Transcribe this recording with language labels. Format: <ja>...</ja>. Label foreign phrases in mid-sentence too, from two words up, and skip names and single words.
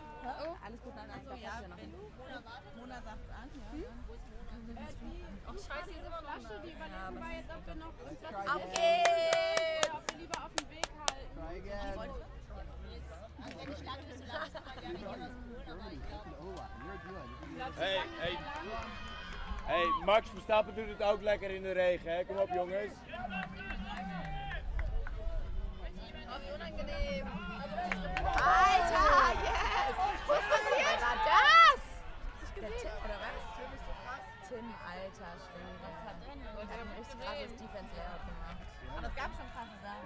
<de>Oh, alles gut, nein, also ja, wenn Mona sagt an, ja. Wo ist Mona? Oh, scheiße, diese Flasche, die überlegen wir jetzt, ob wir noch uns was Auf geht's! oder ob wir lieber auf den Weg halten. Also wenn ich lande, bist du langsam, weil wir hier was holen, aber ich glaube...</de> <nl>Hey, Max Verstappen doet het ook lekker in de regen, hè? Kom op jongens.</nl> <de>Oh, wie unangenehm. Alter, yes! Was passiert? War das? Der Tim, oder was? Tim, alter Schwede. Was hat der denn? Hat ein richtig krasses Defense-Layout gemacht. Aber es gab schon krasse Sachen.</de>